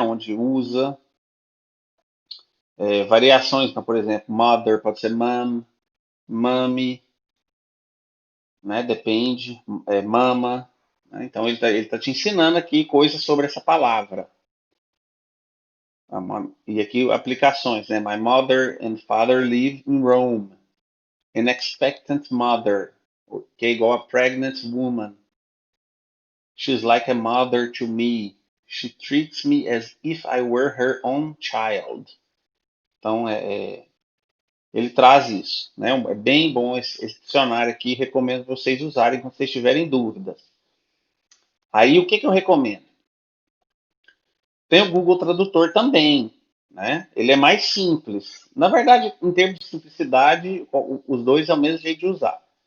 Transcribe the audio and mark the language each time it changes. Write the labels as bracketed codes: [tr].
[pt] Onde usa, variações, então, por exemplo, mother pode ser mom, mommy, né? Depende, mama. Né? Então ele tá te ensinando aqui coisas sobre essa palavra. E aqui aplicações, né? [en] My mother and father live in Rome. An expectant mother, [pt] que é igual a [en] pregnant woman. She's like a mother to me. She treats me as if I were her own child. [pt] Então, ele traz isso. Né? É bem bom esse dicionário aqui. Recomendo vocês usarem quando vocês tiverem dúvidas. Aí, o que eu recomendo? Tem o Google Tradutor também. Né? Ele é mais simples. Na verdade, em termos de simplicidade, os dois é o mesmo jeito de usar.